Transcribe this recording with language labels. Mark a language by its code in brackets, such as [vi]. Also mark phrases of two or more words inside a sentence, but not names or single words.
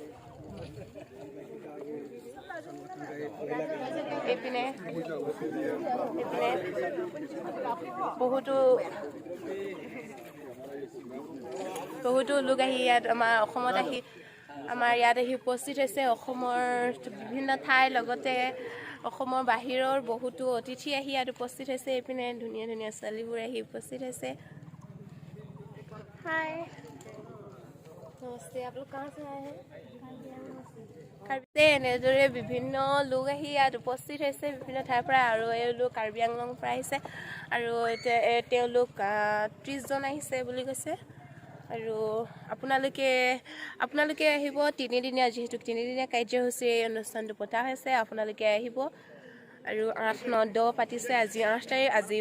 [as] এইপিনে বহুতো লোক আহি ইয়াত আমাৰ ইয়াত আহি উপস্থিত হৈছে অসমৰ বিভিন্ন ঠাইৰ লগতে অসমৰ বাহিৰৰ বহুতো অতিথি আহি ইয়াত উপস্থিত হৈছে এইপিনে ধুনীয়া ধুনীয়া ছোৱালীবোৰ আহি উপস্থিত হৈছে হাই নমস্তে [hi] आप लोग कहाँ से आए हैं [as] এনেদৰে বিভিন্ন লোক আহি ইয়াত উপস্থিত হৈছে বিভিন্ন ঠাইৰ পৰা আৰু এই লোক কাৰ্বি আংলং পৰা আহিছে আৰু তেওঁলোক 30 জন আহিছে বুলি কৈছে আৰু আপোনালোকে আহিব তিনিদিনীয়া যিহেতু তিনিদিনীয়া কাৰ্যসূচী এই অনুষ্ঠানটো পতা হৈছে আপোনালোকে আহিব আৰু 8, 9, 10 পাতিছে আজি 8 তাৰিখ আজিৰ